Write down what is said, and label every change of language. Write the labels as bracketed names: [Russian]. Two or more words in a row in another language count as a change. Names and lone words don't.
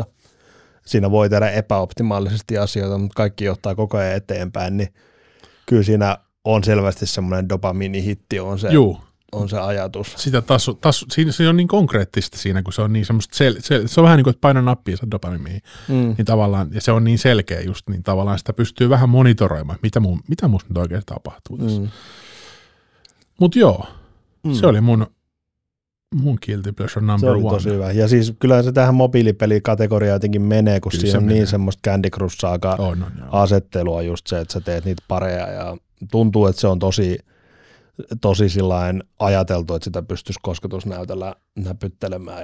[Finnish] Siinä voi tehdä epäoptimaalisesti asioita, mutta kaikki johtaa koko ajan eteenpäin, niin kyllä siinä on selvästi semmoinen dopamiinihitti, on se ajatus. Sitä siinä se on niin konkreettista siinä, kun se on niin semmoista, se on vähän niin kuin, että paina nappia se dopamiiniin, niin tavallaan, ja se on niin selkeä just, niin tavallaan sitä pystyy vähän monitoroimaan, mitä musta nyt oikein tapahtuu tässä. Mutta joo, se oli mun [English] guilty pleasure number one. [Finnish] Se oli tosi hyvä. Ja siis kyllä se tähän mobiilipelikategoriaan jotenkin menee, kun kyllä siinä on menee. Niin semmoista Candy Crush-asettelua just se, että sä teet niitä pareja ja tuntuu, että se on tosi sillain ajateltu, että sitä pystyisi kosketusnäytöllä näpyttelemään.